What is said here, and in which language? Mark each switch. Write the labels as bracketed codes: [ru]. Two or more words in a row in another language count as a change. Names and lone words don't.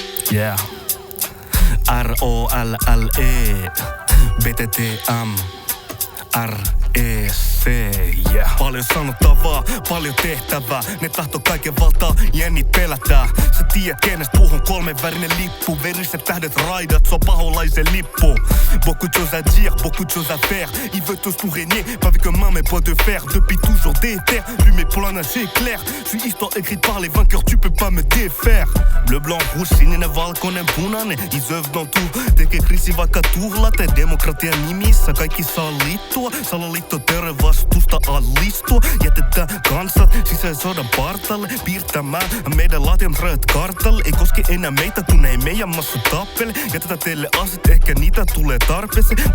[en] Yeah. R-O-L-L-E BTTM R-E-C, yeah. [fi] Paljon sanottavaa, paljon tehtävää. Ne tahto kaiken valtaa, jennit pelätää. Sä tiedät kenestä puhun, 3-värinen lippu. Veriset tähdet raidat, se on paholaisen lippu. [fr] Beaucoup de choses à dire, beaucoup de choses à faire. Ils veulent tous nous régner, pas avec un main mais bois de fer. Depuis toujours déter, lui mes plans c'est clair. Je suis histoire écrite par les vainqueurs, tu peux pas me défaire. Bleu, blanc, rouge, [fi] sininen, valkoinen, punainen. [fr] Ils œuvrent dans tout, [fi] tekee kriisi vaikka tuhlate. Demokratian nimissä kaikki sallittua. Salaliitto vastusta alistua. Jätetään kansat sisäisodan partalle. Piirtämään meidän latian rajat kartalle. Ei koske enää meitä, kun ei meidän massa tappele. Jätetään teille aset, ehkä niitä tulee tarpeeseen.